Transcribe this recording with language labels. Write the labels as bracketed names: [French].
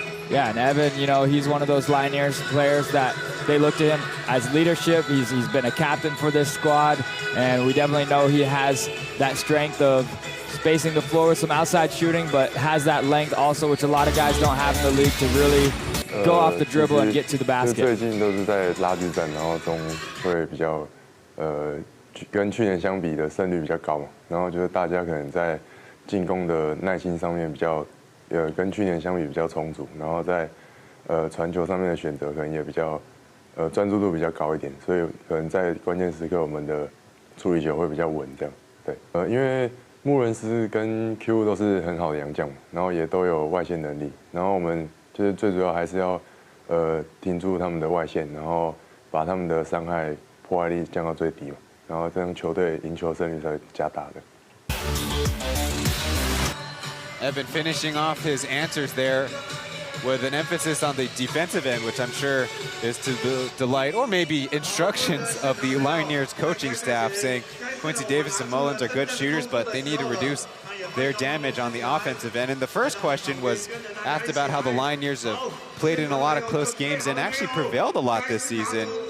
[English] Yeah, and Evan, you know, he's one of those Lioneers players that they look to him as leadership. He's been a captain for this squad, and we definitely know he has that strength of spacing the floor with some outside shooting, but has that length also, which a lot of guys don't have in the league, to really go off the dribble and get to the basket. [Chinese] 最近都是在拉锯战，然后中会比较跟去年相比的胜率比较高嘛，然后觉得大家可能在进攻的耐心上面比较跟去年相比比较充足，然后在传球上面的选择可能也比较专注度比较高一点，所以可能在关键时刻我们的处理球会比较稳这样。对，因为穆伦斯跟 Q 都是很好的洋将，然后也都有外线能力，然后我们就是最主要还是要停住他们的外线，然后把他们的伤害破坏力降到最低嘛，然后这样球队赢球胜率才会加大的。 [English] Evan finishing off his answers there with an emphasis on the defensive end, which I'm sure is to the delight or maybe instructions of the Lioneers coaching staff, saying Quincy Davis and Mullins are good shooters, but they need to reduce their damage on the offensive end. And the first question was asked about how the Lioneers have played in a lot of close games and actually prevailed a lot this season.